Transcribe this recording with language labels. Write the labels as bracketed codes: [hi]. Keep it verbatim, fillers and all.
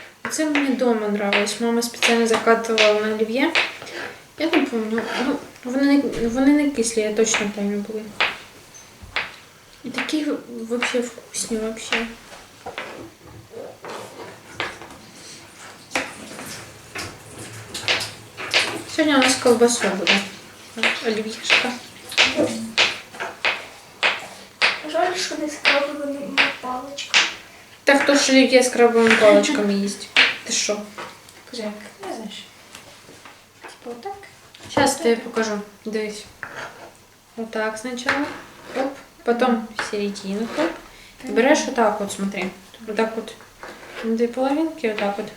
[uk] Це мені вдома нравилось. Мама спеціально закатувала на олів'є. Я не пам'ятаю. Ну, вони, не- вони не кислі, я точно пам'ятаю були. [ru] И такие вообще вкусные вообще. Сегодня у нас колбаса будет. Оливьешка. [uk] Жаль, що не скрабили на паличку. [ru] Так кто ж оливье с крабовыми палочками есть? Ты шо? [uk] Як? Не знаєш. Типа отак? [ru] Сейчас я тебе покажу. Дивись. Вот так сначала. Оп. Потом серединку. Ты берешь вот так вот, смотри. Вот так вот. На две половинки вот так вот.